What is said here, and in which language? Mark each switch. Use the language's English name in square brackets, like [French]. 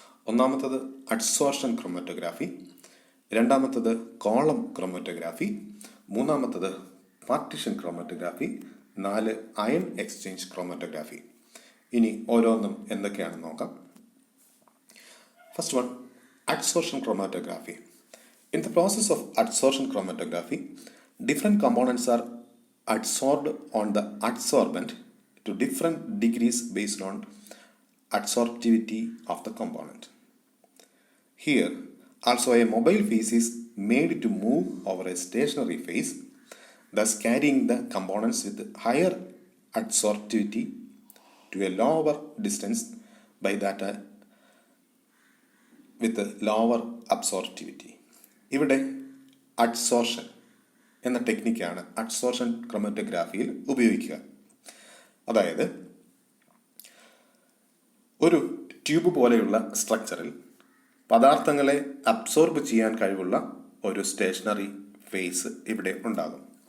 [Malayalam] ഒന്നാമത്തത് adsorption chromatography, രണ്ടാമത്തത് column chromatography, മൂന്നാമത്തത് partition chromatography, 4 iron exchange chromatography. ഇനി ഓരോന്നും എന്തൊക്കെയാണെന്ന് നോക്കാം. First one, adsorption chromatography. [English] In the process of adsorption chromatography, different components are adsorbed on the adsorbent to different degrees based on adsorptivity of the component. Here, also a mobile phase is made to move over a stationary phase, thus carrying the components with higher adsorptivity to a lower distance by that with a lower absorptivity. [Malayalam] ഇവിടെ adsorption എന്ന ടെക്നിക്കാണ് adsorption ക്രൊമാറ്റോഗ്രാഫിയിൽ ഉപയോഗിക്കുക. അതായത് ഒരു tube പോലെയുള്ള സ്ട്രക്ചറിൽ പദാർത്ഥങ്ങളെ absorb ചെയ്യാൻ കഴിവുള്ള ഒരു സ്റ്റേഷനറി ഫേസ് ഇവിടെ ഉണ്ടാകും.